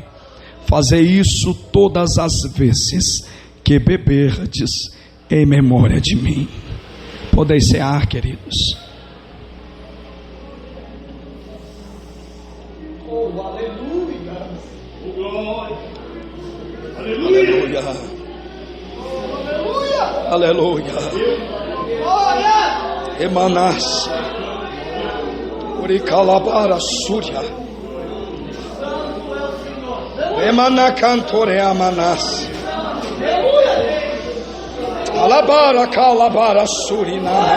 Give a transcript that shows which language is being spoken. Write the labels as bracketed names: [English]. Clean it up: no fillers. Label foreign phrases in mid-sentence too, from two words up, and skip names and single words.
[Portuguese] Fazei isso todas as vezes que beberdes em memória de mim. Podeis cear, queridos. Aleluia. Aleluia. Emanas. Uricalabara Surya. Emanacantore Amanas. Alabara Calabara Surina.